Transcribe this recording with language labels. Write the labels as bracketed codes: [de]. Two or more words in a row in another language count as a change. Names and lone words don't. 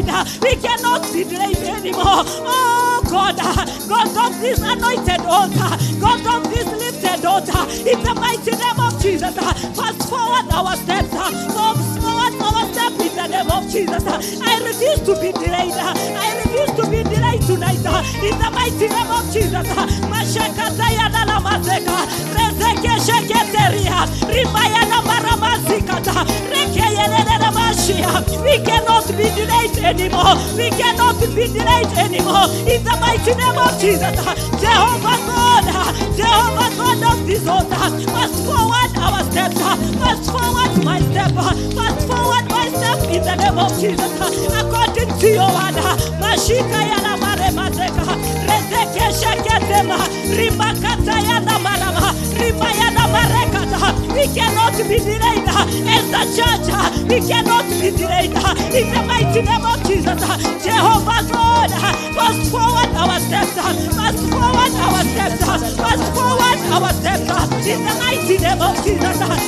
[en] We cannot be delayed anymore. Oh God, God of this anointed altar, God of this lifted altar, in the mighty name of Jesus, fast forward our steps, fast forward our steps in the name of Jesus. I refuse to be delayed. I refuse to be delayed tonight. In the mighty name of Jesus. Mashakataya na lamazeka, rezeke sheketeria, ribaya na maramazikata, rekeyele na mashia. We cannot be delayed anymore. We cannot be delayed anymore. In the mighty name of Jesus. Jehovah God of this altar, fast forward our steps, fast forward my step, fast forward my step in the name of Jesus. According to your word, Mashika yana maremazeka, rezeke sheketema, rimakata yana marama, rimayana marekata. We cannot be delayed as the church. We cannot be delayed in the mighty name of Jesus. Jehovah God, fast forward our steps, fast forward our steps, fast forward our steps in the mighty name of Jesus.